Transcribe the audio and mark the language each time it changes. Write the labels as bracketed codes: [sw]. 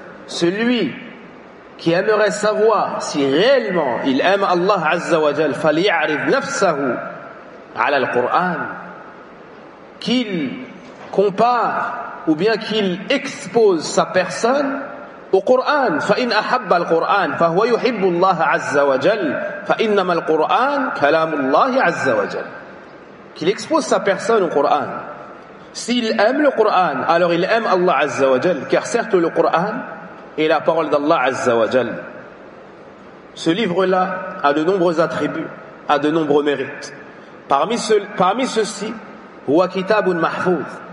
[fr] Celui qui aimerait savoir si réellement il aime Allah عز وجل, [ar] فليعرف نفسه على القرآن. [fr] Qu'il compare ou bien qu'il expose sa personne au Coran. [ar] فإن أحب القرآن فهو يحب الله عز وجل. فإنما القرآن كلام الله عز وجل. [fr] Qu'il expose sa personne au Coran. S'il aime le Coran, alors il aime Allah Azza wa Jal, car certes le Coran est la parole d'Allah Azza wa Jal. Ce livre-là a de nombreux attributs, a de nombreux mérites. Parmi ceux-ci, [ar] huwa kitabun mahfouz.